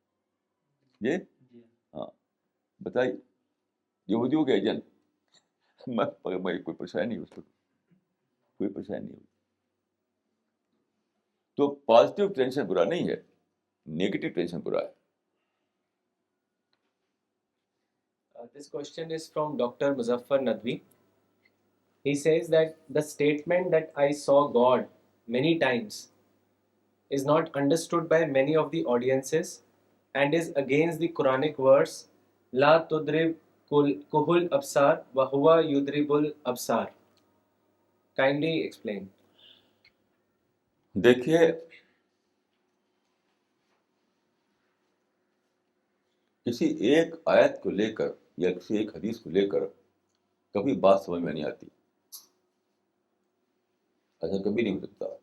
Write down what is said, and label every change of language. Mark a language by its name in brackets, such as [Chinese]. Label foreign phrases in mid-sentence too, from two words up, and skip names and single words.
[Urdu] جی ہاں بتائیے, یہودیوں کے ایجنٹ. میں کوئی پریشانی نہیں, اس کو کوئی پریشانی نہیں ہوئی. تو [English] positive tension [Urdu] برا نہیں ہے, [English] negative tension [Urdu] برا ہے. [English] This question is from Dr. Muzaffar Nadvi. He says that the statement that I saw God many times is not understood by many of the audiences and is against the Quranic verse [Arabic] لا تدرك كحل أبصار وهو يدرك الأبصار. [English] Kindly explain. [Urdu] دیکھیے کسی ایک آیت کو لے کر یا کسی ایک حدیث کو لے کر کبھی بات سمجھ میں نہیں آتی. ایسا کبھی نہیں ہو سکتا.